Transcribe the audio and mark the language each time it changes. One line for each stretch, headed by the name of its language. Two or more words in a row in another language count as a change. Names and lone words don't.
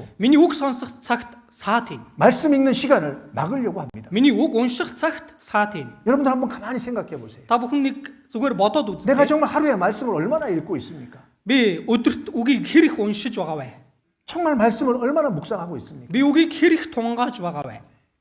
Mongolian: Миний үг сонсох цагт саад ийн.
Korean: 말씀 읽는 시간을 막으려고 합니다.
Mongolian: Миний үг унших цагт саад ийн.
Korean: 여러분들 한번 가만히 생각해 보세요.
Mongolian: Та бүхэн нэг зүгээр бодоод
Korean: 내가
Mongolian: үзтээ.
Korean: 정말 하루에 말씀을 얼마나 읽고 있습니까?
Mongolian: Би өдөрт үгийг хэр их уншиж байгаа вэ?
Korean: 정말 말씀을 얼마나 묵상하고 있습니까?
Mongolian: Би үгийг хэрэг тунгааж байгаа вэ?